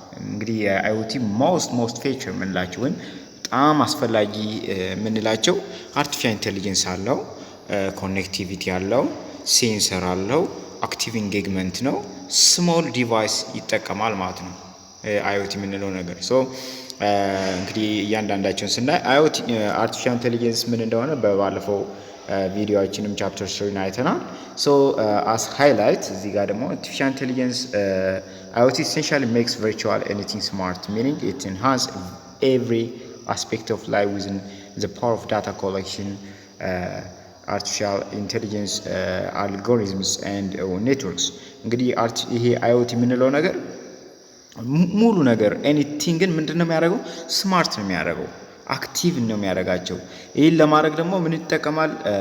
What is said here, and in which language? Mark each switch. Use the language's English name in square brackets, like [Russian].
[Amharic] እንግዲህ IoT most feature ምንላቸው ወይም በጣም አስፈላጊ ምንላቸው artificial intelligence አለው፣ connectivity አለው፣ sensor አለው፣ active engagement ነው፣ small device ይጠቀማል ማለት ነው IoT ምንለው ነገር። so እንግዲህ እያንዳንዳቸውን ስናይ IoT artificial intelligence ምን እንደሆነ በባለፈው ቪዲዮአችንም chapter 3 አይተናል. [English] so as highlight [Amharic] እዚህ ጋር ደግሞ [English] artificial intelligence IoT essentially makes virtual anything smart, meaning it enhances every aspect of life within the power of data collection, artificial intelligence algorithms and networks. [Amharic] እንግዲህ ይሄ IoT ምንለው ነገር ሙሉ ነገር ኤኒቲንግን ምንድነው የሚያደርገው? ስማርት ነው የሚያደርገው፣ አክቲቭ ነው የሚያደርጋቸው። ይሄን ለማድረግ ደግሞ ምን ይጠቀማል?